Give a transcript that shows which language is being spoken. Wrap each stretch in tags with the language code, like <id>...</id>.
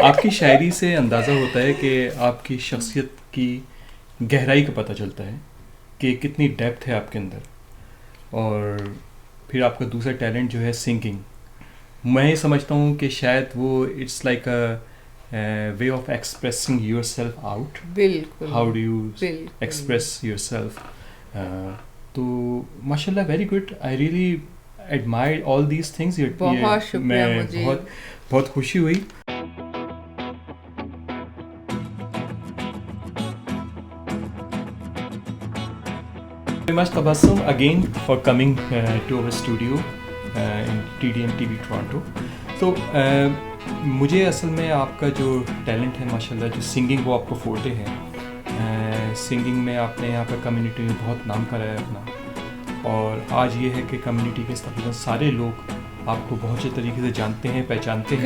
<ur>آپ کی شاعری سے اندازہ ہوتا ہے کہ آپ کی شخصیت کی گہرائی کا پتہ چلتا ہے کہ کتنی ڈیپتھ ہے آپ کے اندر. اور پھر آپ کا دوسرا ٹیلنٹ جو ہے سنگنگ, میں سمجھتا ہوں کہ شاید وہ</ur> <en>It's like a way of expressing yourself out.</en> <ur>بالکل.</ur> <en>How do you express yourself.</en> <ur>تو ماشاء اللہ</ur> <en>Very good. I really admired all these things.</en> <ur>بہت شکریہ, مجھے بہت خوشی ہوئی.</ur> <en>Very much Tabassum again for coming to our studio in TDM TV Toronto.</en> <ur>تو مجھے اصل میں آپ کا جو ٹیلنٹ ہے ماشاءاللہ, جو سنگنگ وہ آپ کو فورٹے ہے. سنگنگ میں آپ نے یہاں پر کمیونٹی میں بہت نام کرایا اپنا, اور آج یہ ہے کہ کمیونٹی کے تقریباً سارے لوگ آپ کو بہت اچھے طریقے سے جانتے ہیں, پہچانتے ہیں.</ur>